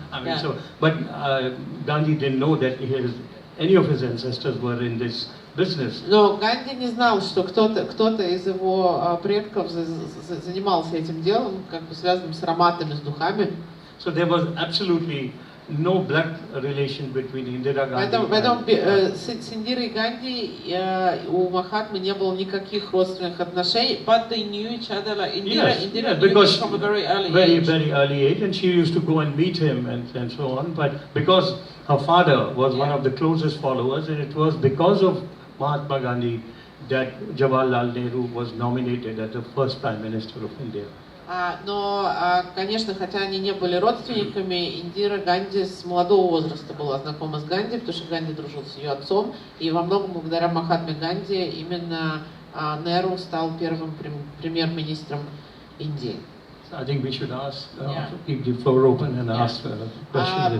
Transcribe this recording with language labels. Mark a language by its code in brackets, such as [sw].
[en] I mean, but Gandhi didn't know that any of his ancestors were in this business. [ru] Но Ганди не знал, что кто-то из его предков занимался этим делом, как бы связанным с ароматами, с духами. [en] So there was absolutely no blood relation between Indira Gandhi. [ru] Поэтому с Индирой Ганди у Махатмы не было никаких родственных отношений, [en] but they knew each other. Like Indira knew him from a very early age. And she used to go and meet him and so on. But because her father was one of the closest followers, and it was because of Mahatma Gandhi that Jawaharlal Nehru was nominated as the first Prime Minister of India. [ru] Но, конечно, хотя они не были родственниками, Индира Ганди с молодого возраста была знакома с Ганди, потому что Ганди дружил с ее отцом, и во многом благодаря Махатме Ганди именно Неру стал первым премьер-министром Индии. [en] I think we should ask, keep the floor open and ask questions.